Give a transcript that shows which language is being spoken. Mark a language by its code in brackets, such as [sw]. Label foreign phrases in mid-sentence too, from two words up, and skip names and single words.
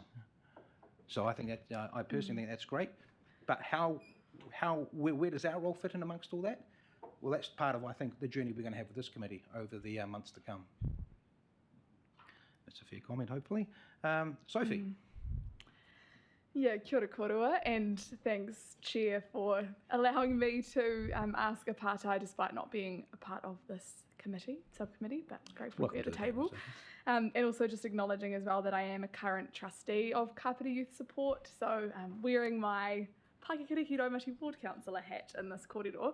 [en] So I think that I personally think that's great. But where does our role fit in amongst all that? Well, that's part of, I think, the journey we're going to have with this committee over the months to come. That's a fair comment, hopefully. Sophie. Yeah, [mi] kia ora korua, [en] and thanks, Chair, for allowing me to ask a partai despite not being a part of this subcommittee, but grateful to be at the table. And also just acknowledging as well that I am a current trustee of Kāpiti Youth Support, so wearing my Pakikeriki Raumati Ward Councillor hat in this kōrero.